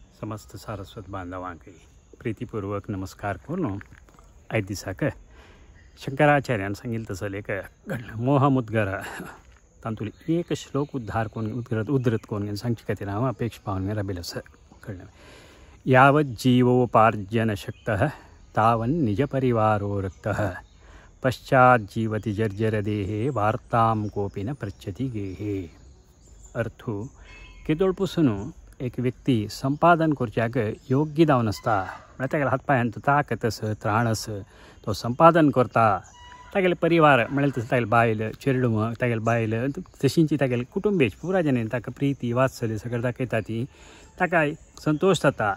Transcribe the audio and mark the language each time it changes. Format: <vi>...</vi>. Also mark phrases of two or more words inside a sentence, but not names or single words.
<kok>समस्त सारस्वत बांधवांक प्रीतीपूर्वक नमस्कार करून आयज दिसाक शंकराचार्यान सांगिल्लें तसलें एक मोहमुद्गरा तातूंतलो एक श्लोक उद्धृत करून सांगचे खातीर हांव अपेक्ष पावन राबिल्लो आसा कळ्ळें.</kok> <sa>यावत् जीवोपार्जन शक्तः तावन् निज परिवारो रक्तः पश्चात् जीवति जर्जर देहे वार्तां कोपी न पृच्छति गेहे.</sa> <kok>अर्थ केदोळ पसून एक व्यक्ती संपादन करच्याक योग्य जावन आसता म्हळ्यार तागेल्या हातपांयांत ताकत आसा त्राण आसा तो संपादन करता. तागेले परिवार म्हळ्यार तसो तागेले बायल चेडूं तागेले बायल तशींची तागेले कुटुंबीय पुराय जाणांनी ताका प्रिती वात्सल्य सगळें दाखयता ती ताका संतोष जाता.</kok>